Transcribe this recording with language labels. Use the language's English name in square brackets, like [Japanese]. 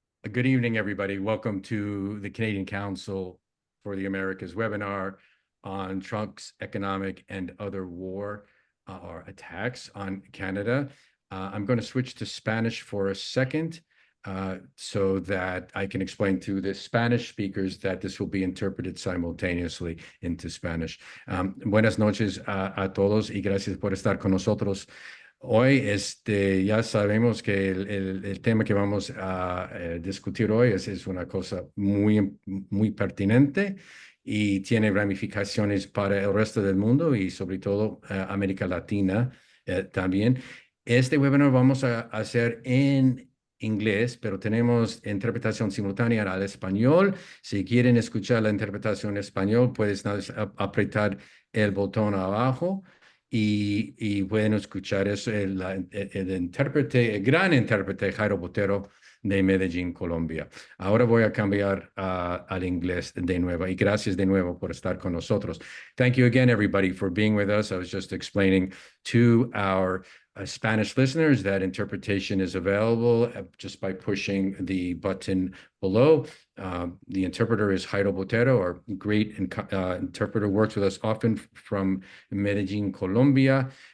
[English] Good evening, everybody. Welcome to the Canadian Council for the Americas webinar on Trump's economic and other war or attacks on Canada. I'm going to switch to Spanish for a second so that I can explain to the Spanish speakers that this will be interpreted simultaneously into Spanish. [Spanish] Buenas noches a todos y gracias por estar con nosotros. Hoy, ya sabemos que el tema que vamos a discutir hoy es una cosa muy pertinente y tiene ramificaciones para el resto del mundo y sobre todo América Latina también. Este webinar vamos a hacer en inglés, pero tenemos interpretación simultánea al español. Si quieren escuchar la interpretación en español, puedes apretar el botón abajo. Y pueden escuchar eso, el intérprete, el gran intérprete Jairo Botero de Medellín, Colombia. Ahora voy a cambiar al inglés de nuevo y gracias de nuevo por estar con nosotros. [English] Thank you again, everybody, for being with us. I was just explaining to our Spanish listeners that interpretation is available just by pushing the button below. The interpreter is Jairo Botero, our great interpreter, works with us often from Medellín, Colombia.